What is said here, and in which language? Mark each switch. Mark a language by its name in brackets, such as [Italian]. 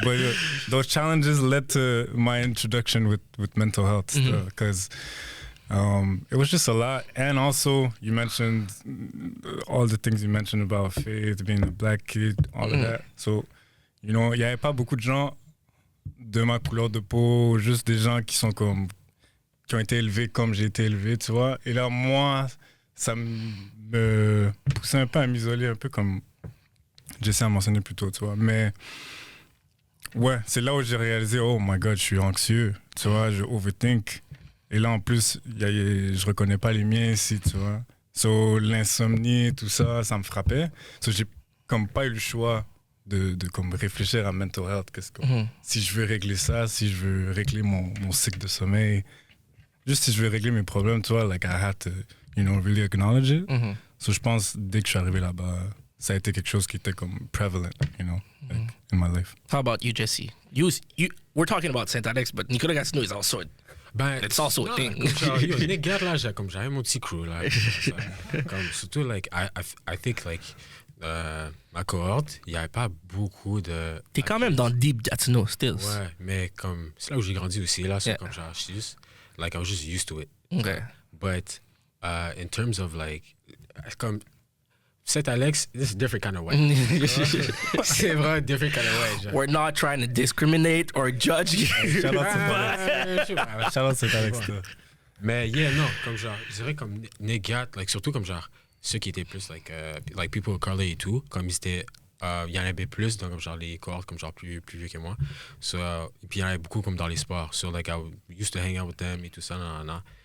[English] But those challenges led to my introduction with mental health, because... it was just a lot. And also, you mentioned all the things you mentioned about faith, being a black kid, all of that. So, you know, [French] il n'y avait pas beaucoup de gens de ma couleur de peau, juste des gens qui ont été élevés comme j'ai été élevé, tu vois. Et là, moi, ça me poussait un peu à m'isoler, un peu comme j'essaie de mentionner plus tôt, tu vois. Mais ouais, c'est là où j'ai réalisé, [English] oh my God, [French] je suis anxieux, tu vois, je overthink. Et là, en plus, je reconnais pas les miens ici, tu vois. So, l'insomnie, tout ça, ça me frappait. So, j'ai comme pas eu le choix de comme réfléchir à mental health. Si je veux régler ça, si je veux régler mon cycle de sommeil, juste si je veux régler mes problèmes, tu vois, [English] like I had to, really acknowledge it. [French] So, je pense, dès que je suis arrivé là-bas, ça a été quelque chose qui était comme prevalent, [English] like, in my life. How about you, Jesse? We're talking about Saint Alex, but Nicolas Gatineau is also it's also a thing. [French] J'avais mon petit crew là. Comme, surtout, [English] like, I think, like, [French] ma cohorte, il n'y avait pas beaucoup de. T'es quand même dans Deep Gatineau, still. Ouais, mais comme, c'est là où j'ai grandi aussi, là, c'est comme genre, [English] I was just used to it. Okay. But in terms of, like, comme, Saint Alex, this is a different kind of way. [French] C'est vraiment [English] a different kind of way. Genre. We're not trying to discriminate or judge you. Shout out Saint Alex. [French] Mais yeah, non, comme genre, je dirais comme Négat, like, surtout comme genre, ceux qui étaient plus like [English] people of color [French] et tout, comme ils étaient, il y en avait plus, donc comme genre les cohortes comme genre plus vieux que moi. So, et puis il y en avait beaucoup comme dans les sports. [English] So like I used to hang out with them [French] et tout ça, non.